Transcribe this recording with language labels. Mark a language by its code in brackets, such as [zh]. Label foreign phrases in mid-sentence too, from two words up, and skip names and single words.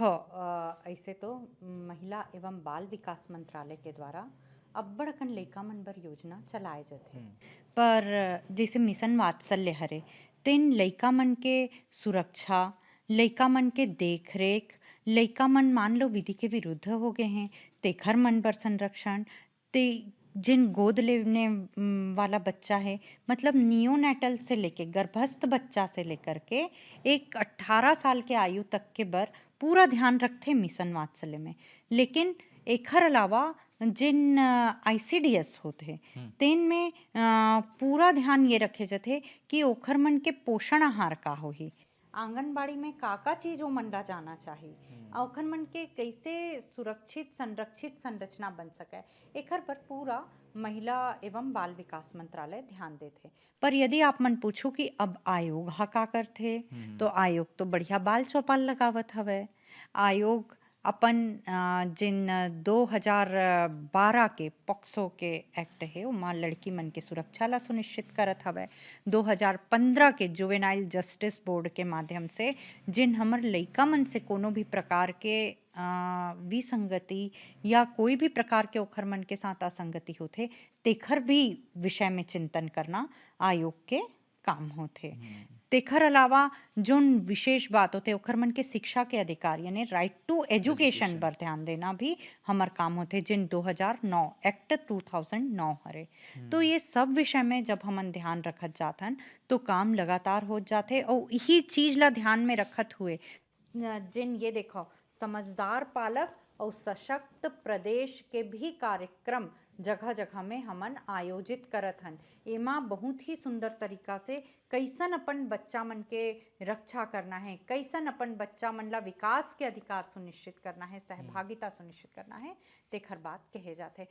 [hne] देखो ऐसे तो महिला एवं बाल विकास मंत्रालय के द्वारा अब्बड़ अकन लइका मन बर योजना चलाए जाथे। हम्म, पर जैसे मिशन वात्सल्य हरे, तेन लइका मन के सुरक्षा, लइका मन के देख रेख, लइका मन मान लो विधि के विरुद्ध हो गए हैं, तेखर मन बर संरक्षण, ते जिन गोद लेने वाला बच्चा है, मतलब नियोनेटल से लेके गर्भस्थ बच्चा से लेकर के एक 18 साल के आयु तक के बर पूरा ध्यान रखते मिशन वात्सल्य में। लेकिन एखर अलावा जिन आईसीडीएस होते हम्म, तेन में पूरा ध्यान ये रखे जाते कि ओखर मन के पोषण आहार का होही, आंगनबाड़ी में का चीज ओ मन ला जाना चाहिए, हम्म, और ओखर मन के कैसे सुरक्षित संरक्षित संरचना बन सके, एखर पर पूरा महिला एवं बाल विकास मंत्रालय ध्यान देते। पर यदि आप मन पूछो कि अब आयोग हा का करथे, हम्म, तो आयोग तो बढ़िया बाल चौपाल लगावत हवे। आयोग अपन जिन 2012 के पॉक्सो के एक्ट है ओमा लड़की मन के सुरक्षा ला सुनिश्चित करत हवे। 2015 के जुवेनाइल जस्टिस बोर्ड के माध्यम से जिन हमर लइका मन से कोनो भी प्रकार के विसंगति या कोई भी प्रकार के ओखर मन के साथ असंगति होथे, तेखर भी विषय में चिंतन करना आयोग के काम होथे। हम्म, तेखर अलावा जोन विशेष बात होते ओखर मन के शिक्षा के अधिकार यानी [en] right to education [hne] एजुकेशन। पर ध्यान देना भी हमर काम होते, जिन 2009 एक्ट 2009 हरे। तो हम्म, ये सब विषय में जब हमन ध्यान रखत जाथन तो काम लगातार हो जाते। और यही चीज ला ध्यान में रखत हुए जिन ये देखो समझदार पालक और सशक्त प्रदेश के भी कार्यक्रम जगह जगह में हमन आयोजित करत हन। एमा बहुत ही सुंदर तरीका से कैसन अपन बच्चा मन के रक्षा करना है, कैसन अपन बच्चा मन ला विकास के अधिकार सुनिश्चित करना है, सहभागिता सुनिश्चित करना है, तेखर बात कहे जाथे।